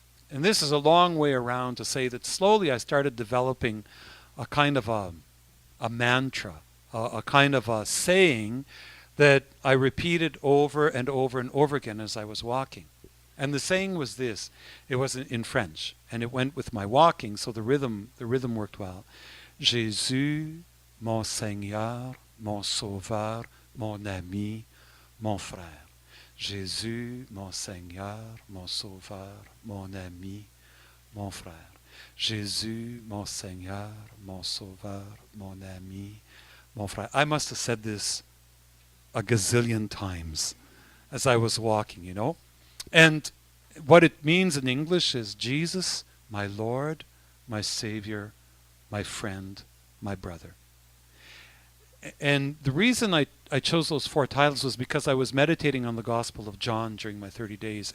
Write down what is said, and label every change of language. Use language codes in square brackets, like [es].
[en] And this is a long way around to say that slowly I started developing a kind of a mantra, a kind of a saying that I repeated over and over and over again as I was walking. And the saying was this. It was in French, and it went with my walking, so the rhythm worked well. [fr] Jésus, mon Seigneur, mon Sauveur, mon ami, mon frère. Jésus, mon Seigneur, mon Sauveur, mon ami, mon frère. Jésus, mon Seigneur, mon Sauveur, mon ami, mon frère. [en] I must have said this a gazillion times as I was walking, And what it means in English is Jesus, my Lord, my Savior, my friend, my brother. And the reason I chose those 4 titles was because I was meditating on the Gospel of John during my 30 days.